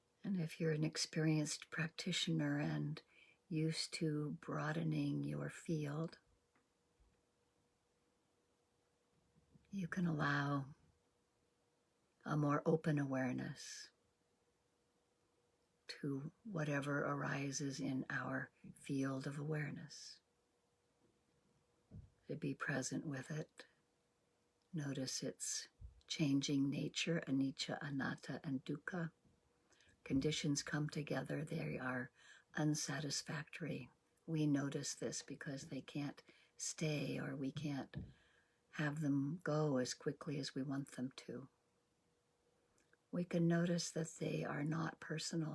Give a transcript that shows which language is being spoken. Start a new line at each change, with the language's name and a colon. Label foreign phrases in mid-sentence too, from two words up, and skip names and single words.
English: And if you're an experienced practitioner and used to broadening your field, you can allow a more open awareness to whatever arises in our field of awareness. To be present with it. Notice its changing nature,
Pali: anicca, anatta, and dukkha.
English: Conditions come together, they are unsatisfactory. We notice this because they can't stay, or we can't have them go as quickly as we want them to. We can notice that they are not personal.